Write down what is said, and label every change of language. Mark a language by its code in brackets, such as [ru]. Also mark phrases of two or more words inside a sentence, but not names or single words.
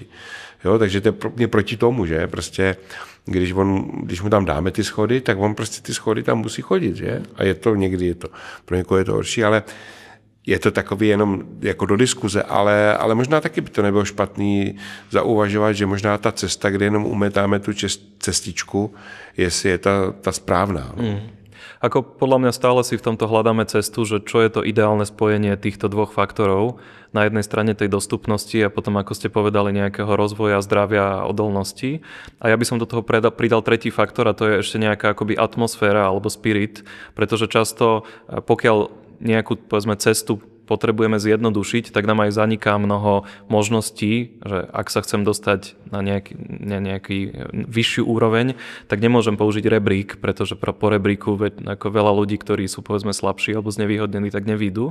[cs] Jo, takže to je proti tomu, že prostě když mu tam dáme ty schody, tak on prostě ty schody tam musí chodit, že? A pro někoho je to horší, ale je to takový jenom jako do diskuze, ale možná taky by to nebylo špatný zauvažovat, že možná ta cesta, kde jenom umetáme tu cestičku, jestli je ta správná. No. [sk] Ako podľa mňa stále si v tomto hľadáme cestu, že čo je to ideálne spojenie týchto dvoch faktorov. Na jednej strane tej dostupnosti a potom, ako ste povedali, nejakého rozvoja, zdravia a odolnosti. A ja by som do toho pridal tretí faktor a to je ešte nejaká akoby atmosféra alebo spirit, pretože často pokiaľ nejakú, povedzme, cestu potrebujeme zjednodušiť, tak nám aj zaniká mnoho možností, že ak sa chcem dostať na nejaký vyššiu úroveň, tak nemôžem použiť rebrík, pretože po rebríku ako veľa ľudí, ktorí sú povedzme slabší alebo znevýhodnení, tak nevídu.